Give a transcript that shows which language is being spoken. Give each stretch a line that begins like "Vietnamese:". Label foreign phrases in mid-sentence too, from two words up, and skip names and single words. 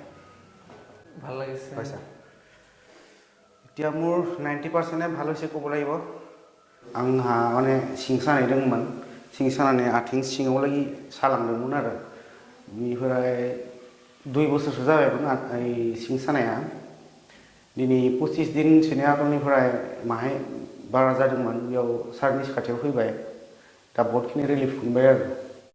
Assamese: ভাল লাগিছে? হয় স্যাৰ। এতিয়া মোৰ 90% ভাল হৈছে ক'ব লাগিব।
Bodo: आंहा माने सिं सानाय दंमोन, सिं सानानै आथिं सिङाव लागि सालांदोंमोन आरो। बेनिफ्राय 2 बोसोरसो जाबायमोन सिं सानाया। दिनै 25 दिनसोनि आगोलनिफ्राय माहाय बारा जादोंमोन, बेयाव सारनि खाथियाव फैबाय, दा बहुतखिनि रिलिफ मोनबाय आरो।